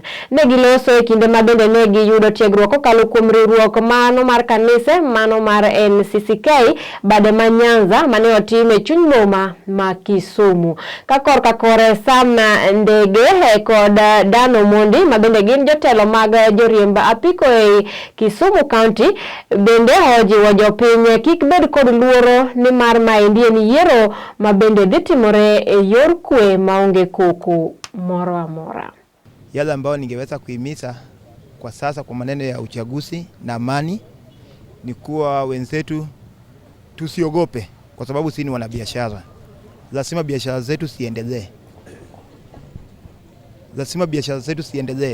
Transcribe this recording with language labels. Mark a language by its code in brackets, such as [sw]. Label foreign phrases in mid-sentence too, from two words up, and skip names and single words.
[luo] Ne giloso e kinde ma bende ne giyudo tiegruok kuom riwruok mano mar kanise mano mar NCCK bade manyanza mane otime chuny boma ma Kisumu ka kore sana ndege kod Dano Mondi mabende gin jotelo mag joriemba apiko e Kisumu County bende ojiwo jopiny kik bed kod luoro ni mar maendi en yiero mabende dhi timore e yor kwe maonge koko moro amora. [sw] Yale ambao ningeweza kuhimiza kwa sasa kwa maneno ya uchaguzi na amani ni kuwa wenzetu tusiogope, kwa sababu sisi ni wanabiashara. Lazima biashara zetu ziendelee.